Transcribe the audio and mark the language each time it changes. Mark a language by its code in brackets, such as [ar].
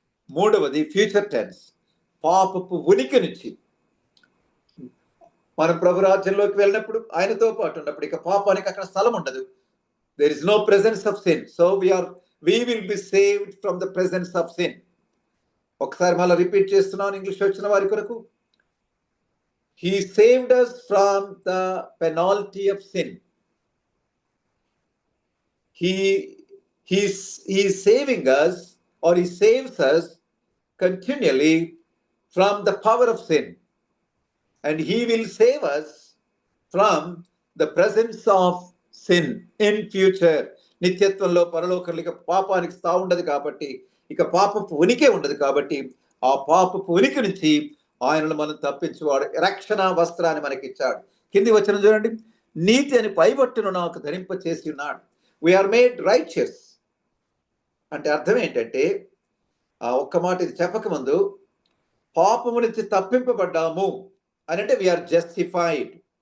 [te] మూడవది future tense. పాపపు ఉనికి నుంచి మనం ప్రభు రాజ్యంలోకి వెళ్ళినప్పుడు, ఆయనతో పాటు ఉన్నప్పుడు ఇక పాపానికి అక్కడ స్థలం ఉండదు. [en] There is no presence of sin. So we will be saved from the presence of sin. [te] ఒకసారి మళ్ళీ రిపీట్ చేస్తున్నాను ఇంగ్లీష్ వచ్చిన వారి కొరకు. [en] He saved us from the penalty of sin. He is saving us, or he saves us continually from the power of sin. And he will save us from the presence of sin in future. [te] నిత్యత్వంలో పరలోకంలో ఇక పాపానికి స్థాయి ఉండదు కాబట్టి, ఇక పాపపు ఉనికే ఉండదు కాబట్టి, ఆ పాపపు ఉనికి నుంచి ఆయనను మనం తప్పించువాడు. రక్షణ వస్త్రాన్ని మనకి ఇచ్చాడు. కింది వచనం చూడండి. నీతి అని పైబట్టును నాకు ధరింప చేసి ఉన్నాడు. [en] we are made righteous [te] అంటే అర్థం ఏంటంటే, ఆ ఒక్క మాట ఇది చెప్పక ముందు, పాపము నుంచి తప్పింపబడ్డాము అని అంటే [en] We are justified.